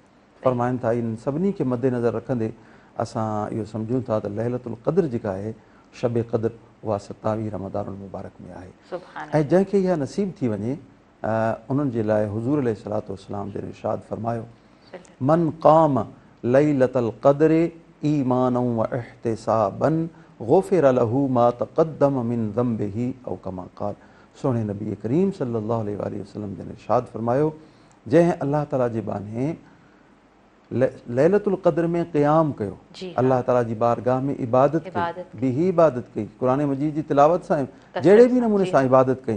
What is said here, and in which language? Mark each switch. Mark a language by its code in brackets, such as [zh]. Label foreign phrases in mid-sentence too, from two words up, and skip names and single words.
[sd] फ़रमाइनि था इन सभिनी खे मद्देनज़र रखंदे असां इहो सम्झूं था त लैलतुल क़द्र जेका आहे शब क़द्र उहा 27 रमज़ानुल मुबारक में आहे। सुभान ऐं जंहिंखे इहा नसीब थी वञे उन्हनि जे लाइ हुज़ूर [ar] عليه الصلاة والسلام [sd] जन इरशाद फ़रमायो [ar] من قام ليلة القدر إيمانا واحتسابا غفر له ما تقدم من ذنبه أو كما قال. [sd] सोणे नबी करीम [ar] صلى الله عليه وسلم [sd] जन इरशाद फ़रमायो जंहिं अल्लाह ताला जे बाने लैलतुल क़द्र में क़याम कयो, अल्लाह ताला जी बारगाह में इबादत कई, ही इबादत कई, क़ुरान मजीद जी तिलावत सां जहिड़े बि नमूने सां इबादत कई।